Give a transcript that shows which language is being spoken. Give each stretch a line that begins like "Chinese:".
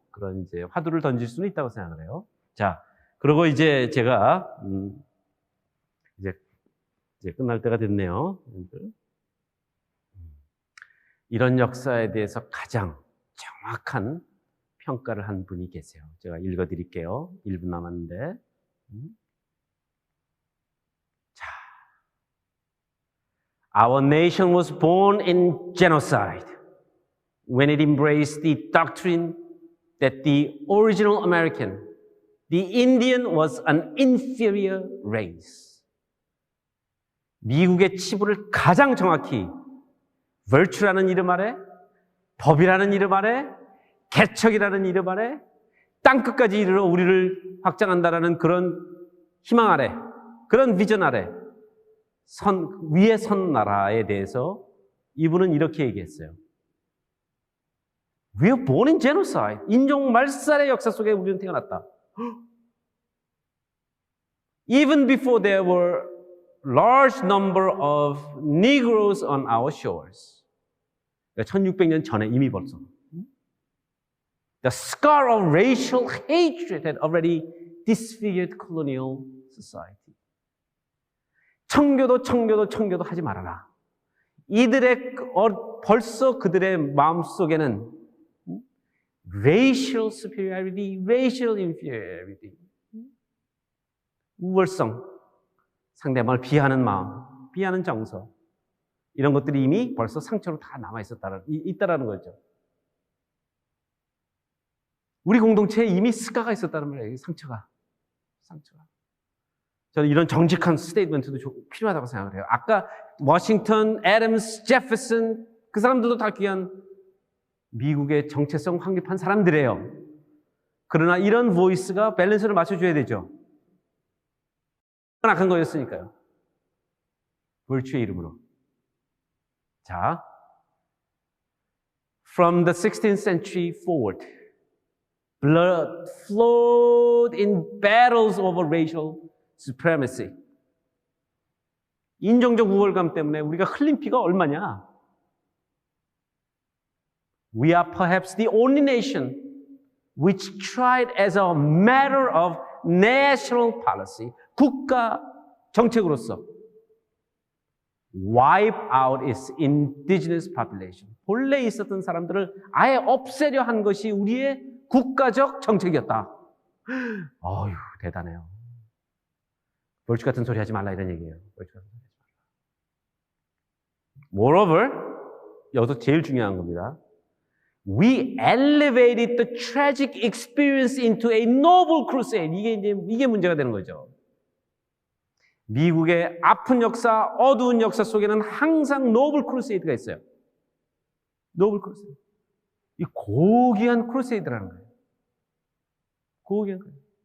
Korean: 그런 이제 화두를 던질 수는 있다고 생각을 해요. 자, 그리고 이제 제가 이제 끝날 때가 됐네요. 이런 역사에 대해서 가장 정확한 평가를 한 분이 계세요. 제가 읽어드릴게요. 1분 남았는데.
English: 자, Our nation was born in genocide when it embraced the doctrine that the original American, the Indian, was an inferior race.
Korean: 미국의 치부를 가장 정확히 virtue라는 이름 아래, 법이라는 이름 아래, 개척이라는 이름 아래, 땅끝까지 이르러 우리를 확장한다라는 그런 희망 아래, 그런 비전 아래, 위에 선 나라에 대해서 이분은 이렇게 얘기했어요.
English: We are born in genocide.
Korean: 인종 말살의 역사 속에 우리는 태어났다.
English: Even before there were large number of Negroes on our shores.
Korean: 1600년 전에 이미 벌써.
English: The scar of racial hatred had already disfigured colonial society.
Korean: 청교도 하지 말아라. 이들의 벌써 그들의 마음속에는
English: racial superiority, racial inferiority,
Korean: 우월성, 상대방을 비하는 마음, 비하는 정서, 이런 것들이 이미 벌써 상처로 다 있다라는 거죠. 우리 공동체에 이미 스카가 있었다는 말이에요. 상처가. 저는 이런 정직한 스테이트먼트도 필요하다고 생각을 해요. 아까 워싱턴, 애덤스, 제퍼슨 그 사람들도 다 귀한 미국의 정체성 확립한 사람들이에요. 그러나 이런 보이스가 밸런스를 맞춰줘야 되죠. 악한 거였으니까요. virtue의 이름으로.
English: 자, from the 16th century forward, blood flowed in battles over racial supremacy.
Korean: 인종적 우월감 때문에 우리가 흘린 피가 얼마냐?
English: We are perhaps the only nation which tried as a matter of national policy,
Korean: 국가 정책으로서
English: wipe out its indigenous population.
Korean: 본래 있었던 사람들을 아예 없애려 한 것이 우리의 국가적 정책이었다. 어휴, 대단해요. 벌칙 같은 소리 하지 말라 이런 얘기예요. 벌칙 같은 소리 하지 말라. Moreover, 여기서 제일 중요한 겁니다.
English: We elevated the tragic experience into a noble crusade.
Korean: 이게 문제가 되는 거죠. 미국의 아픈 역사, 어두운 역사 속에는 항상 노블 크루세이드가 있어요. 노블 크루세이드. 이 고귀한 크루세이드라는 거예요. 고귀한 거예요.